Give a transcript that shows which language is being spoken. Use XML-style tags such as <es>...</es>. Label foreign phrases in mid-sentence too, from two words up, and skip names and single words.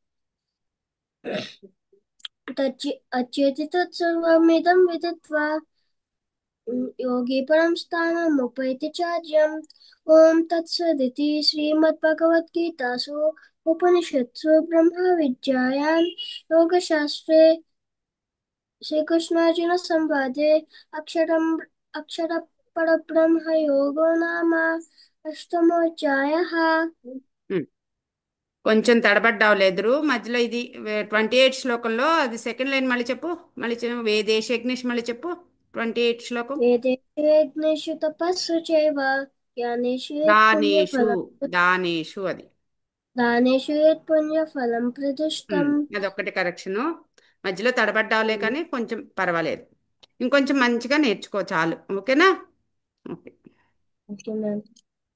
<sa>अच्येति तत्सर्वमिदं विदित्वा योगी परं स्थानमुपैति चार्यम् ॐ तत्सदिति श्रीमद्भगवद्गीतासु उपनिषत्सु ब्रह्मविद्यायां योगशास्त्रे श्रीकृष्णार्जुनसंवादे अक्षरपरब्रह्मयोगो नाम अष्टमोऽध्यायः</sa> <te>ఉమ్. కొంచెం తడబడ్డావు లేదురు మధ్యలో. ఇది 28 శ్లోకంలో అది</te> <en>second line</en> <te>మళ్ళీ చెప్పు. మళ్ళీ వేదేశగ్నిష్ మళ్ళీ చెప్పు. 28 శ్లోకం.</te> <sa>वेदेषु यज्ञेषु तपस्सु चैव ज्ञानेषु यत् దానేషు. पुण्यफलं</sa> <te>దానేషు అది.</te> <sa>दानेषु यत् पुण्यफलं प्रदिष्टम्</sa> <te>అదొక్కటి కరెక్షను. మధ్యలో తడబడ్డావులే కానీ కొంచెం పర్వాలేదు. ఇంకొంచెం మంచిగా నేర్చుకో చాలు. ఓకేనా? ఓకే.</te> <en>okay ma'am.</en>